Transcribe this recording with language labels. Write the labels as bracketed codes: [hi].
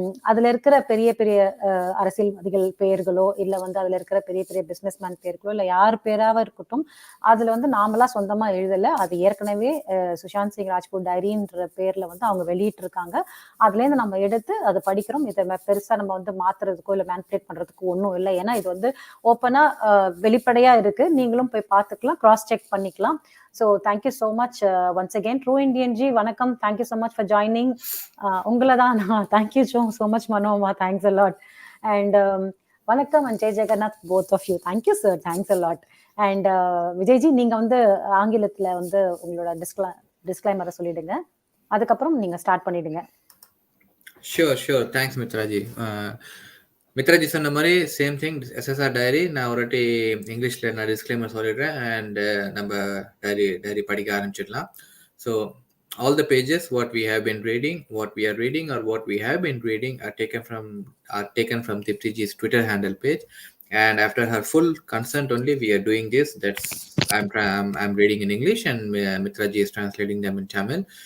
[ta] அதில் இருக்கிற பெரிய பெரிய அரசியல்வாதிகள் பெயர்களோ இல்லை வந்து அதில் இருக்கிற பெரிய பெரிய பிஸ்னஸ்மேன் பேர்களோ இல்லை யார் பேராக இருக்கட்டும், அதில் வந்து நாமளாக சொந்தமாக எழுதலை. அது ஏற்கனவே சுஷாந்த் சிங் ராஜ்புத் டைரின்ற பேரில் வந்து அவங்க வெளியிட்டிருக்காங்க. அதுலேருந்து நம்ம எடுத்து அதை படிக்கிறோம். இதை பெருசாக நம்ம வந்து மாற்றுறதுக்கோ இல்லை மேனிப்புலேட் பண்ணுறதுக்கோ ஒன்றும் இல்லை. ஏன்னா இது வந்து ஓப்பனாக வெளிப்படையாக இருக்குது, நீங்களும் போய் பார்த்துக்கலாம், கிராஸ் செக் பண்ணிக்கலாம். [en] So thank you so much once again. True Indian ji vanakkam. Thank you so much for joining. [ta] ungala dhaan. [en] Thank you so much Manoma. Thanks a lot. And vanakkam and Jai Jagannath, both of you. Thank you sir. Thanks a lot. [ta] And Vijay ji, நீங்க வந்து ஆங்கிலத்துல வந்து உங்களோட டிஸ்க்ளைமரை சொல்லிடுங்க, அதுக்கப்புறம் நீங்க start பண்ணிடுங்க. [en] Sure. Thanks Mitraji. [ta] மித்ராஜி சொன்ன மாதிரி சேம் திங், எஸ்எஸ்ஆர் டைரி. நான் ஒரு வாட்டி இங்கிலீஷில் நான் டிஸ்க்ளைமர் சொல்லிடுறேன் அண்ட் நம்ம டைரி படிக்க ஆரம்பிச்சிடலாம். [en] So all the pages what we have been reading, what we are reading or what we have been reading are taken from Deeptiji's Twitter handle page. And after her full consent only, we are doing this. I'm reading in English, and Mitraji is translating them in Tamil.